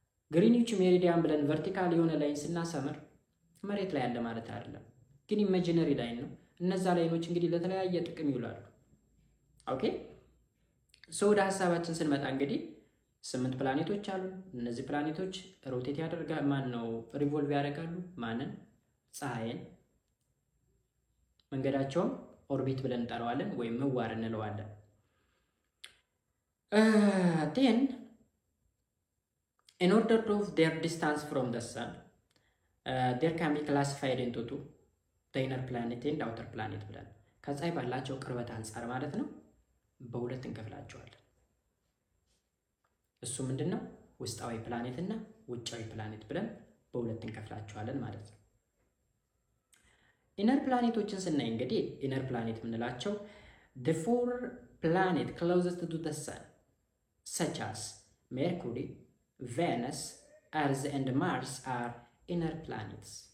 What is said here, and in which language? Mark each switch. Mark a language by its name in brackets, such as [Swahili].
[Amharic] ግሪኒች ሜሪዲያን ብለን ቨርቲካል የሆነ ላይን ስናሰምር መሬት ላይ አለ ማለት አይደለም፣ ግን ኢማጂነሪ ላይን ነው። እነዛ ላይኖች እንግዲህ ለተለያየ ጥቅም ይውላሉ። ኦኬ ወደ ሀሳባችን ስንመጣ እንግዲህ 8 ፕላኔቶች አሉ። እነዚህ ፕላኔቶች ሮቴት ያደርጋሉ፣ ሪቮልቭ ያደርጋሉ ማንን? ፀሐይን። መንገዳቸውም ኦርቢት ብለን እንጠራዋለን ወይም ምህዋር እንለዋለን። [English] then in order of their distance from the sun there can be classified into two, the inner planet and outer planet [Amharic] ብለን ከፀሐይ ባላቸው ቅርበት አንፃር ማለት ነው በሁለት እንከፍላቸዋለን። እሱ ምንድነው? ውስጣዊ ፕላኔት እና ውጫዊ ፕላኔት ብለን በሁለት እንከፍላቸዋለን ማለት ነው። ኢነር ፕላኔቶችን ስናይ እንግዲህ ኢነር ፕላኔት የምንላቸው [English] the four planet closest to the sun such as Mercury, Venus, Earth and Mars are inner planets.